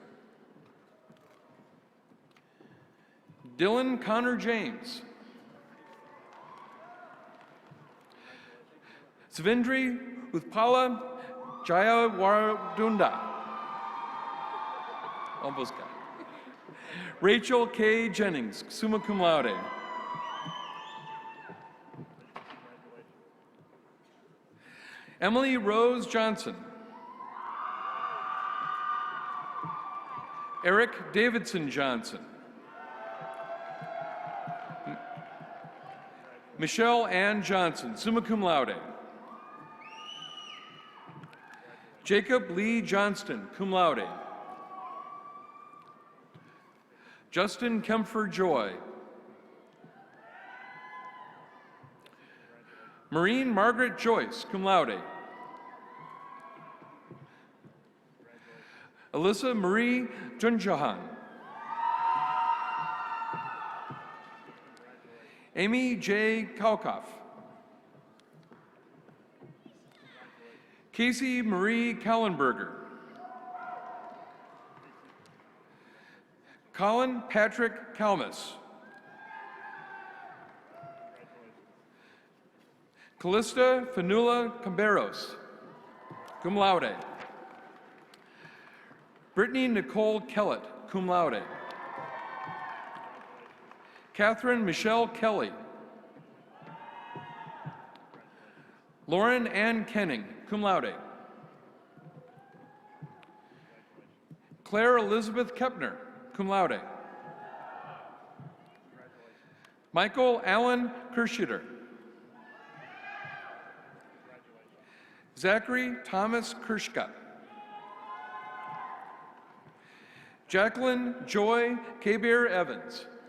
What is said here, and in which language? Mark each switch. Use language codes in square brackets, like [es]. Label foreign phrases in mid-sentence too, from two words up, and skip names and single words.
[en] Dylan Connor James. Svindri Uthpala Jayawardunda. Almost got it. Rachel K. Jennings, [la] summa cum laude. [en] Emily Rose Johnson. Eric Davidson Johnson. Michelle Ann Johnson, [la] summa cum laude. [en] Jacob Lee Johnston, [la] cum laude. [en] Justin Kempfer Joy. Maureen Margaret Joyce, [la] cum laude. [en] Alyssa Marie Junjahan. Amy J. Kaukoff. Casey Marie Kallenberger. Colin Patrick Kalmus. Callista Fanula Camberos, [la] cum laude. [en] Brittany Nicole Kellett, [la] cum laude. [en] Catherine Michelle Kelly. Lauren Ann Kenning, [la] cum laude. [en] Claire Elizabeth Kepner, [la] cum laude. [en] Michael Allen Kirschiter. Zachary Thomas Kirschgott. Jacqueline Joy Kabir Evans.